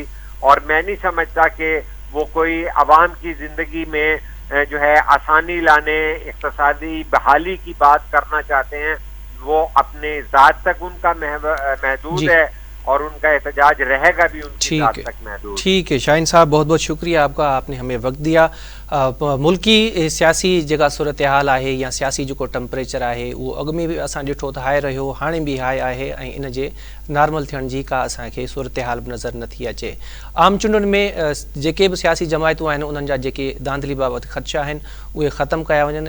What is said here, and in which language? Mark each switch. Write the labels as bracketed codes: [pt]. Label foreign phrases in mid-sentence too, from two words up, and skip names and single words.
[ur] اور میں نہیں سمجھتا کہ وہ کوئی عوام کی زندگی میں جو ہے آسانی لانے اقتصادی بحالی کی بات کرنا چاہتے ہیں. وہ اپنے ذات تک ان کا محدود ہے اور ان کا احتجاج رہے گا بھی ان کی ذات تک محدود. ٹھیک ہے شاہین صاحب, بہت بہت شکریہ آپ کا, آپ نے ہمیں وقت دیا. [sd] मुल्की सियासी जेका सूरत हाल आहे या सियासी जेको टेम्परेचर आहे उहो अॻु में बि असां ॾिठो त हाई रहियो, हाणे बि हाई आहे ऐं इन जे नॉर्मल थियण जी का असांखे सूरत हाल बि नज़र नथी अचे। आम चूंडुनि में जेके बि सियासी जमायतूं आहिनि उन्हनि जा जेके धांधली बाबति ख़दशा आहिनि उहे ख़तमु कया वञनि।